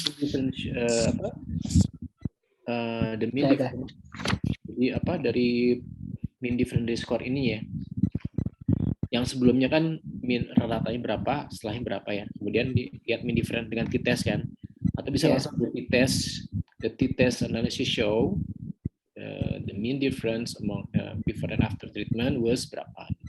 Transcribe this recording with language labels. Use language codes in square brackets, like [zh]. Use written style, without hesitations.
[en] Difference the mean difference. [id] Jadi dari mean difference score ini ya. Yang sebelumnya kan ratanya berapa, setelahnya berapa ya. Kemudian lihat mean difference dengan t-test kan. Atau bisa langsung di t-test. [en] The t-test analysis show the mean difference among before and after treatment was [id] berapa.